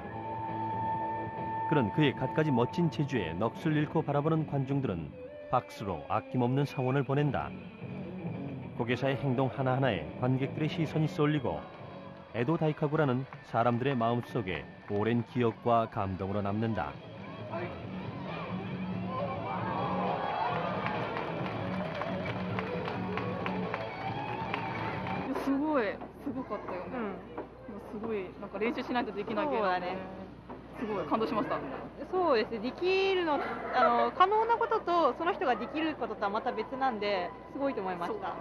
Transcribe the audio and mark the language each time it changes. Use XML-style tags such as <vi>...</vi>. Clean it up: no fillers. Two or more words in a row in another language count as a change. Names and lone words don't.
<ko>그런 그의 갖가지 멋진 재주에 넋을 잃고 바라보는 관중들은 박수로 아낌없는 성원을 보낸다. 고개사의 행동 하나하나에 관객들의 시선이 쏠리고 에도 다이카구라는 사람들의 마음속에 오랜 기억과 감동으로 남는다.</ko> <ja>すごかったよね。すごいなんか練習しないとできないけど、すごい感動しました。そうですね。できるの可能なこととその人ができることとはまた別なんで、すごいと思いました。</ja>